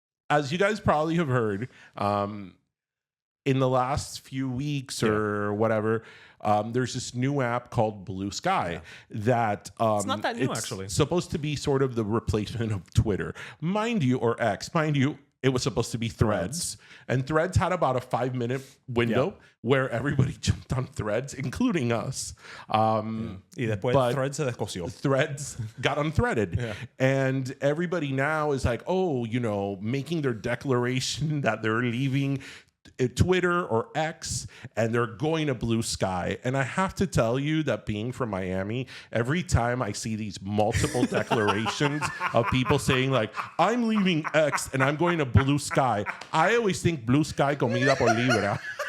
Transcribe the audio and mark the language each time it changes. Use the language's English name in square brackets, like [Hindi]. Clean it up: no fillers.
[English] As you guys probably have heard, in the last few weeks or whatever, there's this new app called Blue Sky that it's not that new, actually. Supposed to be sort of the replacement of Twitter, mind you, or X, mind you. it was supposed to be Threads. And Threads had about a 5-minute window where everybody jumped on Threads, including us. [Spanish] Y después Threads se descosió. [English] Threads got unthreaded. Yeah. And everybody now is like, oh, making their declaration that they're leaving Twitter or X and they're going to Blue Sky. And I have to tell you that being from Miami, every time I see these multiple declarations of people saying like, I'm leaving X and I'm going to Blue Sky, I always think Blue Sky comida por libra.